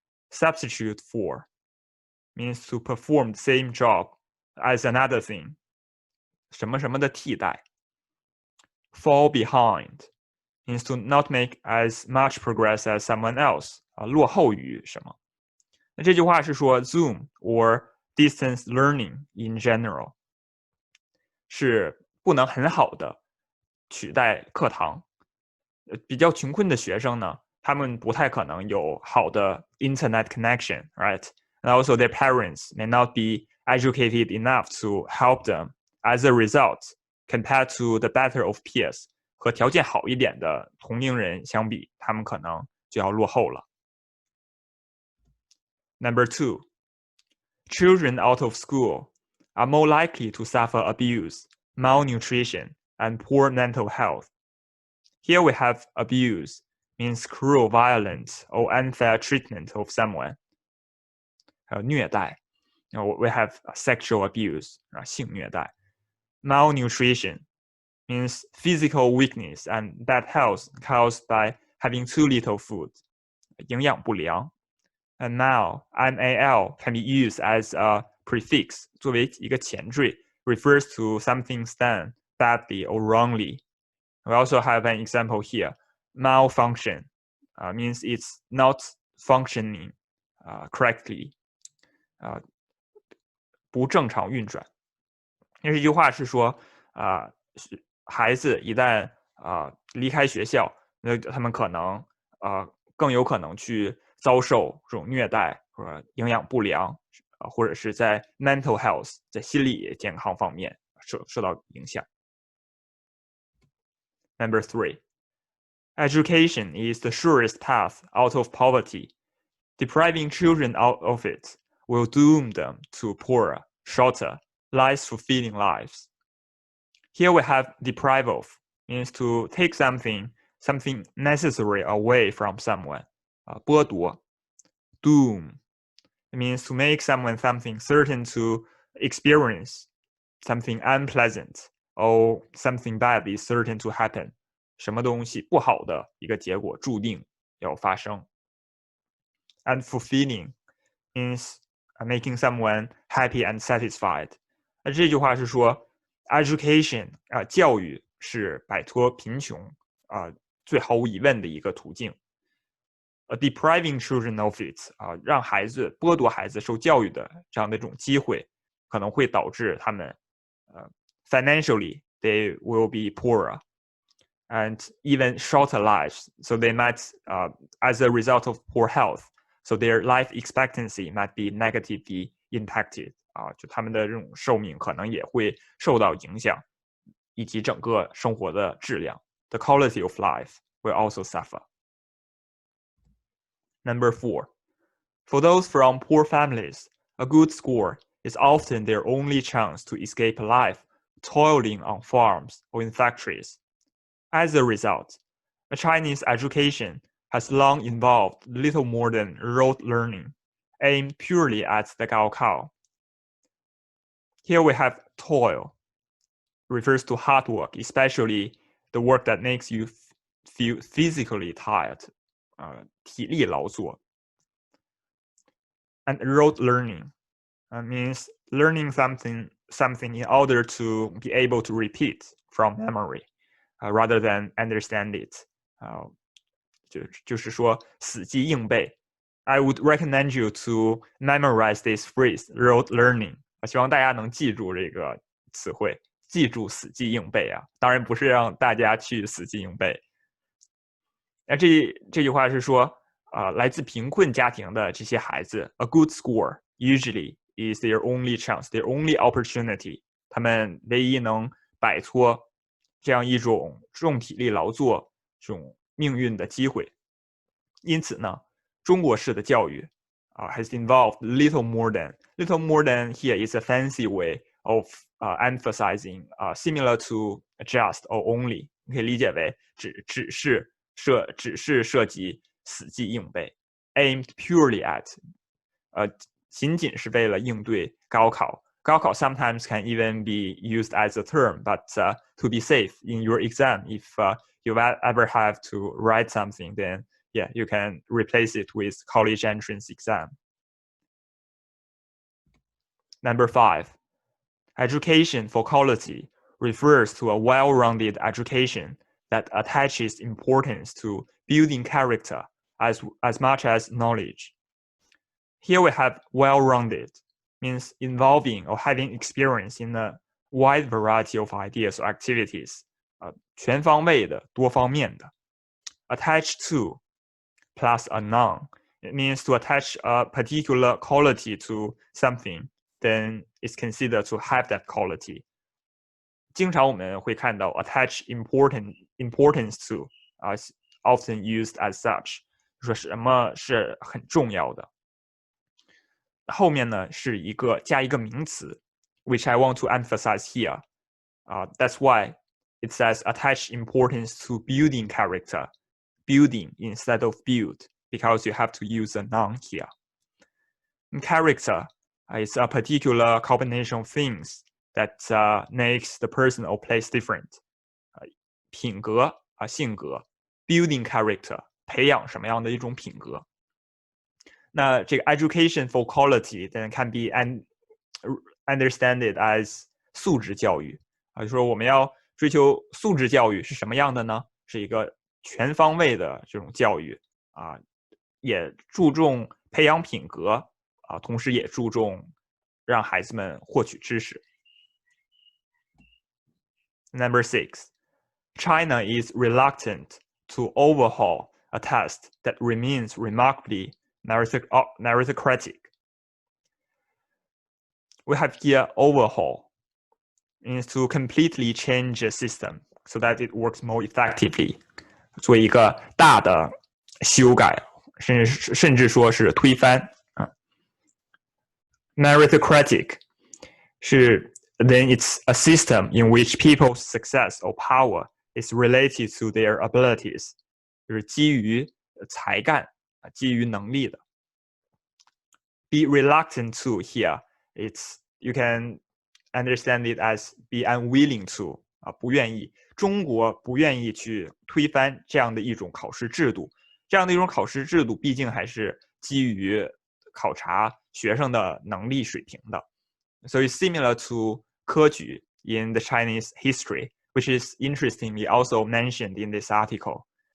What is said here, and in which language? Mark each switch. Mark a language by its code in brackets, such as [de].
[en] Substitute for means to perform the same job as another thing. [zh] 什么什么的替代。 [en] Fall behind means to not make as much progress as someone else. [zh] 落后于什么。那这句话是说 [en] Zoom or distance learning in general [zh] 是不能很好的取代课堂。比较穷困的学生呢，他们不太可能有好的 [en] internet connection, right? And also their parents may not be educated enough to help them. As a result, compared to the better of peers, [zh] 和条件好一点的同龄人相比，他们可能就要落后了。 [en] Number 2, children out of school are more likely to suffer abuse, malnutrition, and poor mental health. Here we have abuse, means cruel violence or unfair treatment of someone. [zh] 还有虐待 [en] we have sexual abuse, [zh] 性虐待。 [en] Malnutrition means physical weakness and bad health caused by having too little food. [zh] 营养不良。 [en] And now, mal can be used as a prefix, [zh] 作为一个前缀 [en] refers to something done badly or wrongly. We also have an example here. Malfunction means it's not functioning correctly. [zh] 不正常运转。这句话是说孩子一旦离开学校，那他们可能更有可能去遭受这种虐待或者营养不良，或者是在 [en] mental health [zh] 在心理健康方面受到影响。 [en] Number 3, education is the surest path out of poverty. Depriving children out of it will doom them to poorer, shorter, less fulfilling lives. Here we have deprive of, means to take something necessary away from someone. [zh] 剥夺。 [en] Doom means to make someone something certain to experience something unpleasant or something bad is certain to happen. [zh] 什么东西不好的一个结果注定要发生。 [en] And fulfilling means making someone happy and satisfied. [zh] 这句话是说 education 教育是摆脱贫穷最毫无疑问的一个途径。 [en] Depriving children of it [zh] 让孩子剥夺孩子受教育的这样的一种机会，可能会导致他们 [en] financially they will be poorer and even shorter lives. So they might, as a result of poor health, so their life expectancy might be negatively impacted. [zh] 就他们的这种寿命可能也会受到影响，以及整个生活的质量。 [en] The quality of life will also suffer. Number 4, For those from poor families, a good score is often their only chance to escape life toiling on farms or in factories. As a result, a Chinese education has long involved little more than rote learning, aimed purely at the Gaokao. Here we have toil, refers to hard work, especially the work that makes you feel physically tired, [zh] 体力劳作. [en] And rote learning means learning something in order to be able to repeat from memory, rather than understand it. [zh] 就是说死记硬背. [en] I would recommend you to memorize this phrase, rote learning. [zh] 希望大家能记住这个词汇，记住死记硬背啊。当然不是让大家去死记硬背。那这句话是说，来自贫困家庭的这些孩子 ， [en] a good score usually is their only chance, their only opportunity. [zh] 他们唯一能摆脱这样一种重体力劳作这种命运的机会。因此呢，中国式的教育 [en] has involved little more than. Little more than here is a fancy way of emphasizing, similar to just or only. [zh] 你可以理解为只是涉及死记硬背 ， [en] aimed purely at， [zh] 仅仅是为了应对高考。 [en] 高考 sometimes can even be used as a term, but to be safe in your exam, if you ever have to write something, then yeah, you can replace it with college entrance exam. Number 5, education for quality refers to a well-rounded education that attaches importance to building character as much as knowledge. Here we have well-rounded, means involving or having experience in a wide variety of ideas or activities, [zh] 全方位的、多方面的。 [en] Attached to plus a noun, it means to attach a particular quality to something, then it's considered to have that quality. [zh] 经常我们会看到 [en] attach importance to, often used as such, [zh] 说什么是很重要的。后面呢是加一个名词 [en] which I want to emphasize here. That's why it says attach importance to building character, building instead of build, because you have to use a noun here. And character is a particular combination of things that makes the person or place different. [zh] 品格性格 [en] building character [zh] 培养什么样的一种品格。那这个 education for quality [en] then can be understand it as [zh] 素质教育就说我们要追求素质教育是什么样的呢？是一个全方位的这种教育也注重培养品格同时也注重让孩子们获取知识。 [en] Number 6, China is reluctant to overhaul a test that remains remarkably meritocratic. We have here overhaul, means to completely change a system so that it works more effectively. [zh] 做一个大的修改，甚至说是推翻。 [en] Meritocratic 是 then it's a system in which people's success or power is related to their abilities. [zh] 就是基于才干，基于能力的。 [en] Be reluctant to here, you can understand it as be unwilling to, [zh] 不愿意。中国不愿意去推翻这样的一种考试制度。这样的一种考试制度毕竟还是基于考察学生的能力水平的。 [en] So it's similar to 科举 in the Chinese history, which is interestingly also mentioned in this article.